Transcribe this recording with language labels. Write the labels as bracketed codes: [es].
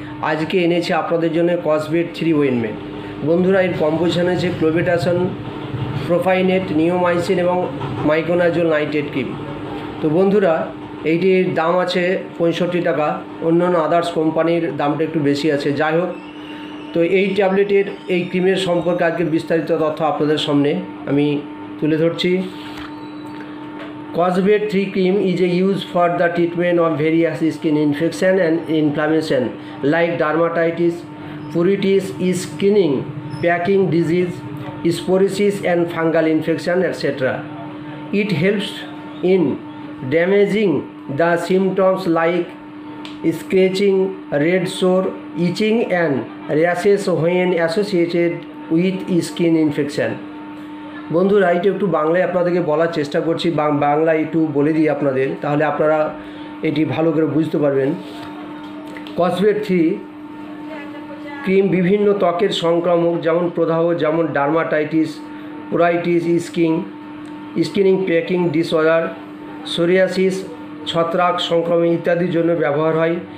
[bn] আজকে এনেছে আপনাদের জন্য কসভেট 3 ওয়েনমেন্ট। বন্ধুরা এর কম্পোজিশন আছে ক্লোবেটাসন, প্রোপাইনেট, নিওমাইসিন এবং মাইকোনাজোল নাইট্রেট ক্রিম। তো বন্ধুরা এইটির দাম আছে 65 টাকা। অন্যান্য আদার্স কোম্পানির দামটা একটু বেশি আছে, যাই হোক। তো এই ট্যাবলেটের এই ক্রিমের সম্পর্কে আজকে বিস্তারিত তথ্য আপনাদের সামনে আমি তুলে ধরছি। [en] Cosvate 3 cream is used for the treatment of various skin infection and inflammation like dermatitis, pruritus, skin packing disease, psoriasis and fungal infection, etc. It helps in damaging the symptoms like scratching, red sore, itching and rashes when associated with skin infection. [bn] বন্ধুরা এটা একটু বাংলায় আপনাদেরকে বলার চেষ্টা করছি, বাংলায় একটু বলে দিই আপনাদের, তাহলে আপনারা এটি ভালো করে বুঝতে পারবেন। কসভেট 3 ক্রিম বিভিন্ন ত্বকের সংক্রামক যেমন প্রদাহ, যেমন ডার্মাটাইটিস, পোরাইটিস, স্কিনিং প্যাকিং ডিসঅর্ডার, সোরিয়াসিস, ছত্রাক সংক্রমণ ইত্যাদির জন্য ব্যবহার হয়।